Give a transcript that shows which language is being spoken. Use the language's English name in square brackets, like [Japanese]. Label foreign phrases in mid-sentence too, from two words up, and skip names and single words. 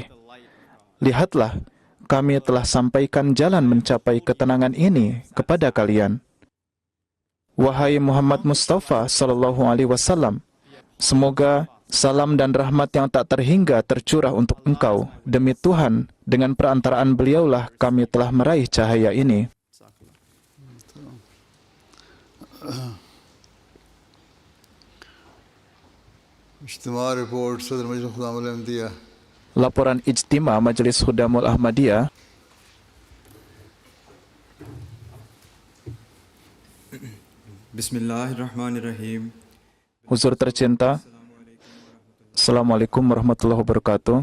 [Indonesian] Lihatlah, kami telah sampaikan jalan mencapai ketenangan ini kepada kalian. Wahai Muhammad Mustafa [Arabic] صلى الله عليه وسلم, [Indonesian] semoga salam dan rahmat yang tak terhingga tercurah untuk engkau. Demi Tuhan, dengan perantaraan beliaulah kami telah meraih cahaya ini. [Urdu] اجتماع رپورٹ صدر مجلس خدام الأحمدیہ. [Indonesian] Laporan Ijtima Majelis Khudamul Ahmadiyah. [Arabic] بسم الله الرحمن الرحيم. [Indonesian] Huzur tercinta, [Arabic] السلام عليكم ورحمة الله وبركاته.